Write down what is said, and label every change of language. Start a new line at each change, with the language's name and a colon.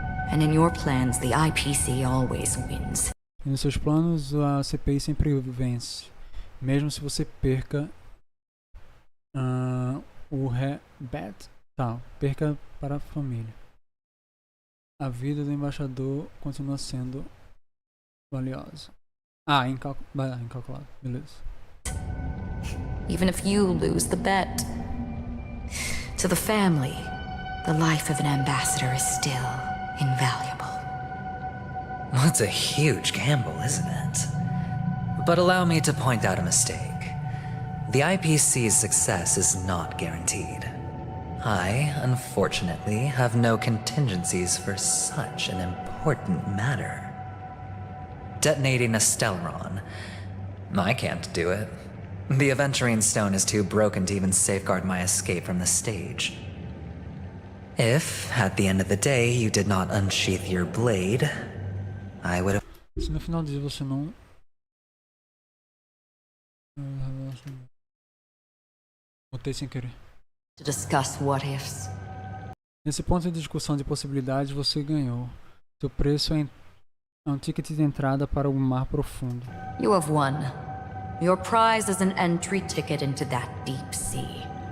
English: And in your plans, the IPC always wins.
Portuguese: E nos seus planos, a CPI sempre vence. Mesmo se você perca o rebate. Tá, perca para a família. A vida do embaixador continua sendo valiosa. Incalculável. Beleza.
English: Even if you lose the bet, to the family, the life of an ambassador is still invaluable. Well, it's a huge gamble, isn't it? But allow me to point out a mistake. The IPC's success is not guaranteed. I, unfortunately, have no contingencies for such an important matter. Detonating a Stellaron. I can't do it. The aventurine stone is too broken to even safeguard my escape from the stage. If, at the end of the day, you did not unsheath your blade, I would have...
Portuguese: Se no final do dia você não... Botei sem querer.
English: To discuss what ifs.
Portuguese: Nesse ponto de discussão de possibilidades, você ganhou. Seu preço é um ticket de entrada para o mar profundo.
English: You have won. Your prize is an entry ticket into that deep sea.